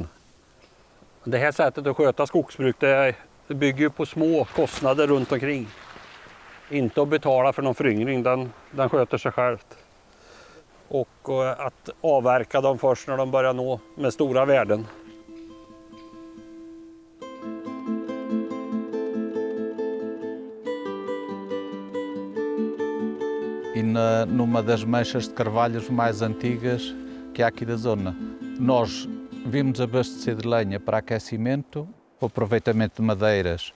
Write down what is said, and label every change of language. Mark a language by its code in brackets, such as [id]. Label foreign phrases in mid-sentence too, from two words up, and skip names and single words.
[sv] Det här sättet att sköta skogsbruk det bygger på små kostnader runt omkring. Inte att betala för någon föryngring, den sköter sig självt. Och att avverka dem först när de börjar nå med stora värden. [pt] E numa das manchas de carvalhos mais antigas que há aqui da zona. Nós vimos abastecer de lenha para aquecimento, o aproveitamento de madeiras.